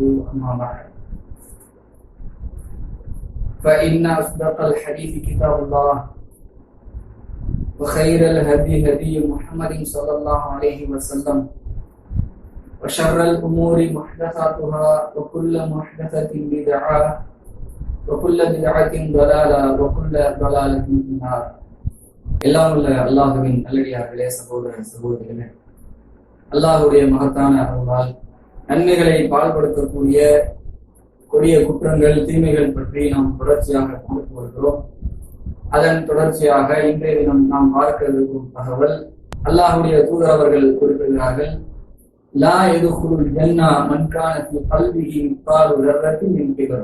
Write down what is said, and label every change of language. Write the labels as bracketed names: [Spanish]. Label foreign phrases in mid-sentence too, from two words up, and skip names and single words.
[Arabic] أما بعد، فإن أصدق الحديث كتاب الله وخير الهدي هدي محمد صلى الله عليه وسلم وشر الأمور محدثاتها وكل محدثة بدعة وكل بدعة ضلالة وكل ضلالة في النار. [Tamil] எல்லாம் உள்ள அல்லாஹ்வின் நல்லடியார்களே, சகோதர சகோதரிகளே, அல்லாஹ்வுடைய மகத்தான அருளால் நன்மைகளை பால்படுத்தக்கூடிய கொடிய குற்றங்கள் தீமைகள் பற்றி நாம் தொடர்ச்சியாக பார்த்து வருகிறோம். அதன் தொடர்ச்சியாக இன்றைய தினம் நாம் பார்க்க இருக்கும் தகவல், அல்லாஹ்வுடைய தூதர் அவர்கள் குறிப்பிடுகிறார்கள், [Arabic] لا يدخل الجنة من كان في قلبه مثقال ذرة من كبر.